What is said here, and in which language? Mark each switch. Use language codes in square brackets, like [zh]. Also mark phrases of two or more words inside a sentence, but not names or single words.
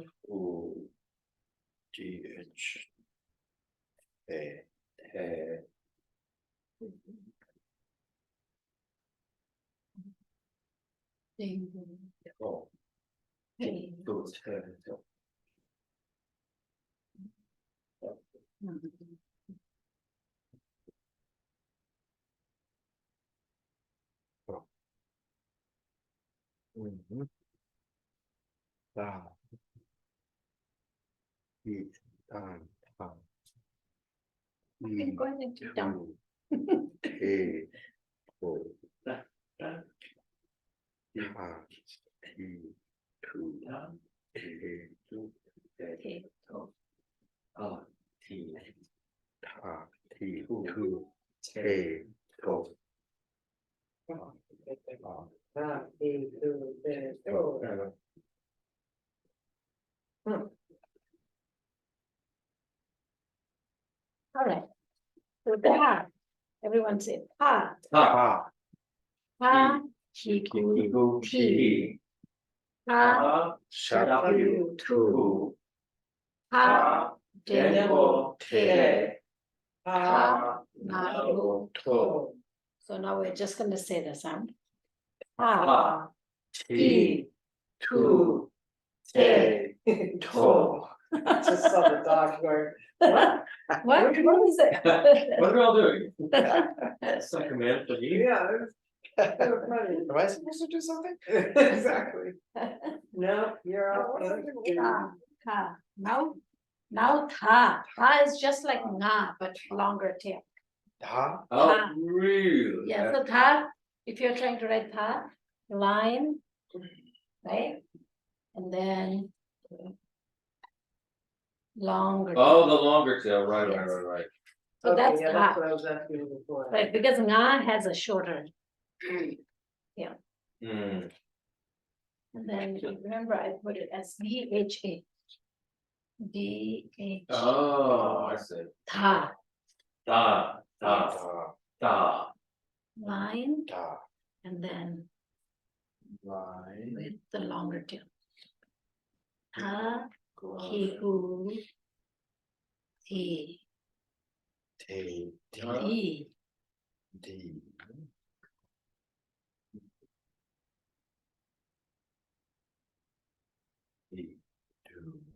[en] ooh, GH. eh, oh, two, two. Ta. Ti. Tan. Ta. Okay, go ahead and take down. Te. Ho. Da, da, Ta. Ti. Tu. da, Te. two, Okay. ah, T, Ta. Ti. Tu. Te. To. Ah, eight, two, three, four. All right. So ta, everyone say ta, ta, ta, kiku, kiku, ti, ti, ta, ta, shaku, tu, tu, ta, ta, dengo, te, Ah, ta, naru, To. So now we're just going to say the sound. Ta, ta, T, two, te, to. Just saw the dog going, what? What is it? What are we all doing? That's a command for you. Yeah. It's so funny. Am I supposed to do something? Exactly. No, you're out. Ta, ta. Now ta. Ta is just like nga, but longer tail. Huh? Oh, really? Yeah, so ta, if you're trying to write ta, line, right? And then longer. Oh, tail. the longer tail, right, Yes. right. So Okay, that's yeah, ta, that's what I was asking you before. right? Because nga has a shorter. Hmm. And then remember, I put it as DHA. DH. Oh, I see. Ta, Da, da, Da, da. line, da, and then line, with the longer tail. Ta, line, kiku, ti, T, D, D. D. D, do.